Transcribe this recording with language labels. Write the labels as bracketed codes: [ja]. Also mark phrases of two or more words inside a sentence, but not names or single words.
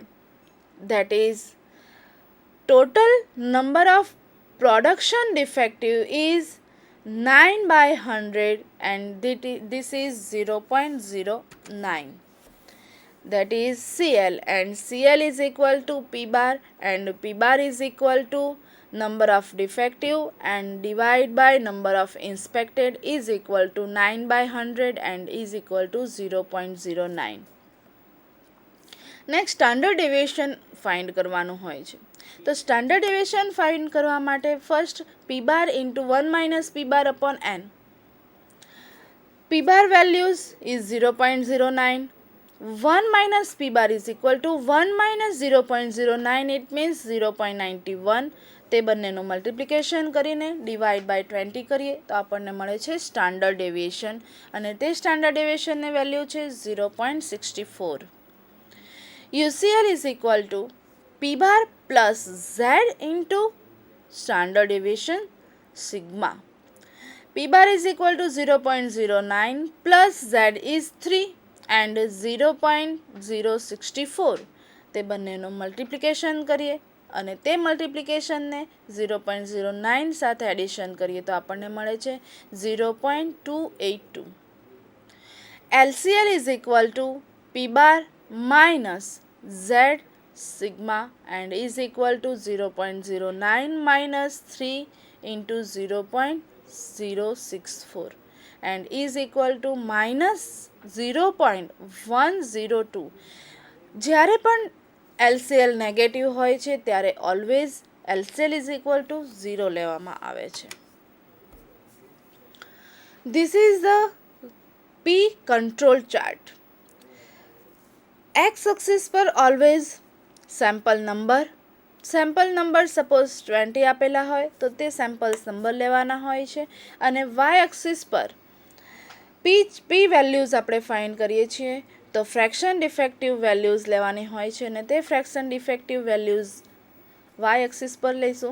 [en] That is total number of production defective is 9/100 and this is 0.09. That is CL and CL is equal to P bar and P bar is equal to number of defective and divide by number of inspected is equal to 9/100 and is equal to 0.09. next standard deviation find [gu] કરવાનું હોય છે. તો [en] standard deviation find [gu] કરવા માટે [en] first P bar into 1 - P bar upon N. P bar values is 0.09. 1 - P bar is equal to 1 - 0.09 it means 0.91. [gu] તે બંનેનું મલ્ટિપ્લિકેશન કરીને [en] divide by 20 [gu] કરીએ તો આપણને મળે છે [en] standard deviation [gu] અને તે સ્ટાન્ડર્ડ ડેવિએશનની વેલ્યુ છે 0.64. [en] UCL is equal to P bar plus Z into standard deviation sigma. P bar is equal to 0.09 plus Z is 3 and 0.064. [gu] તે બંનેનું મલ્ટિપ્લિકેશન કરીએ અને તે મલ્ટિપ્લિકેશનને 0.09 સાથે એડિશન કરીએ તો આપણને મળે છે 0.282. [en] LCL is equal to P bar minus Z sigma and is equal to 0.09 minus 3 into 0.064 and is equal to minus 0.102. [gu] જ્યારે પણ LCL નેગેટિવ હોય છે ત્યારે [en] always LCL is equal to 0 [gu] લેવામાં આવે છે. [en] This is the P control chart. x axis [gu] पर [en] always sample number [gu] સપોઝ 20 આપેલા હોય તો તે [en] samples number [gu] લેવાના હોય છે અને [en] y axis [gu] પર [en] P values [gu] આપણે ફાઇન્ડ કરીએ છીએ તો [en] fraction defective values [gu] લેવાની હોય છે અને તે [en] fraction defective values y axis [gu] પર લઈશું.